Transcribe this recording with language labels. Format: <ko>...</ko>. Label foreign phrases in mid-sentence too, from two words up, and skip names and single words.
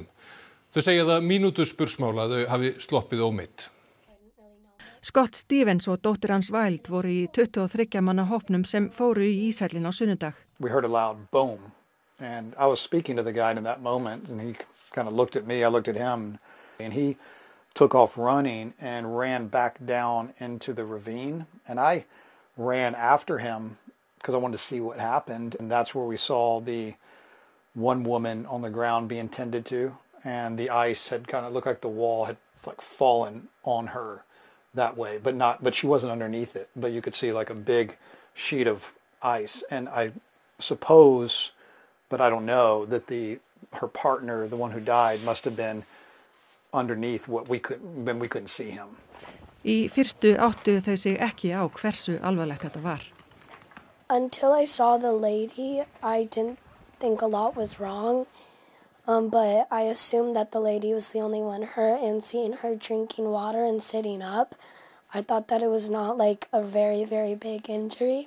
<is>Þau segja það mínútuspursmál að þau hafi sloppið ómeidd. Scott Stevens og dóttir hans Wild voru í 23 manna hópnum sem fóru í íshellin á sunnudag.</is> <en>We heard a loud boom and I was speaking to the guy in that moment and he kind of looked at me, I looked at him and he took off running and ran back down into the ravine. And I ran after him because I wanted to see what happened. And that's where we saw the one woman on the ground being tended to. And the ice had kind of looked like the wall had like fallen on her that way, but she wasn't underneath it. But you could see like a big sheet of ice. And I suppose, but I don't know, that her partner, the one who died, must have been underneath what we couldn't see him.</en> <is>Í fyrstu áttu þau sig ekki á hversu alvarlegt þetta var.</is> <en>Until I saw the lady, I didn't think a lot was wrong. But I assumed that the lady was the only one hurt, and seeing her drinking water and sitting up, I thought that it was not like a very, very big injury.</en>